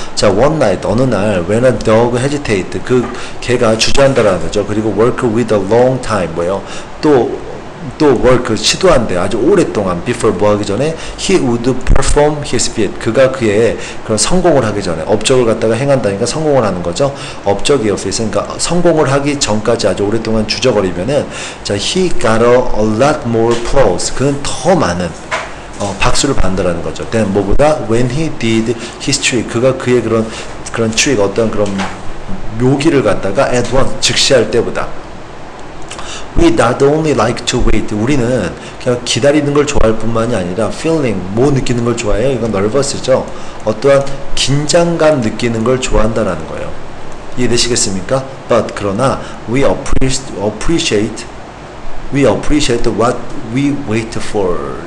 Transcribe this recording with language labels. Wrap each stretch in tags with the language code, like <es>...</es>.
<ko>자</ko> <en>one night</en> <ko>어느 날</ko> <en>when a dog hesitate</en> <ko>그 개가 주저한다라는 거죠. 그리고</ko> <en>work with a long time</en> <ko>뭐예요? 또 work 시도한대 아주 오랫동안 before 뭐 하기 전에</ko> <en>he would perform his feat</en> <ko>그가 그의 그런 성공을 하기 전에 업적을 갖다가 행한다니까 성공을 하는 거죠. 업적이요. 그러니까 성공을 하기 전까지 아주 오랫동안 주저거리면은 자</ko> <en>he got a lot more applause</en> <ko>그는 더 많은 박수를 받는다라는 거죠.</ko> <en>then 뭐보다 when he did his trick</en> <ko>그가 그의 그런</ko> <en>trick</en> <ko>어떤 그런 묘기를 갖다가</ko> <en>at once 즉시 할 때보다 We not only like to wait.</en> <ko>우리는 그냥 기다리는 걸 좋아할 뿐만이 아니라 feeling, 뭐 느끼는 걸 좋아해요? 이건 nervous죠. 어떠한 긴장감 느끼는 걸 좋아한다는 거예요. 이해되시겠습니까?</ko> <en>But 그러나 we appreciate what we wait for.</en>